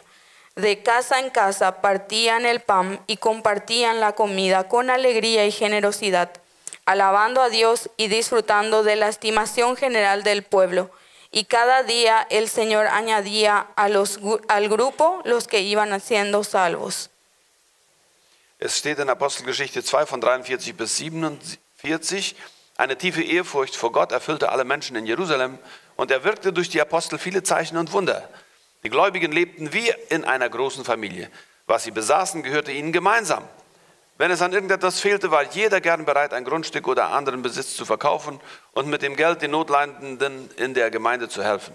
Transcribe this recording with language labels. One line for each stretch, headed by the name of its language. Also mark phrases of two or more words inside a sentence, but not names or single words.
Spanish: De casa en casa partían el pan y compartían la comida con alegría y generosidad, alabando a Dios y disfrutando de la estimación general del pueblo. Y cada día el Señor añadía al grupo los que iban siendo salvos.
German: Es steht in Apostelgeschichte 2 von 43 bis 47, eine tiefe Ehrfurcht vor Gott erfüllte alle Menschen in Jerusalem und er wirkte durch die Apostel viele Zeichen und Wunder. Die Gläubigen lebten wie in einer großen Familie. Was sie besaßen, gehörte ihnen gemeinsam. Wenn es an irgendetwas fehlte, war jeder gern bereit, ein Grundstück oder anderen Besitz zu verkaufen und mit dem Geld den Notleidenden in der Gemeinde zu helfen.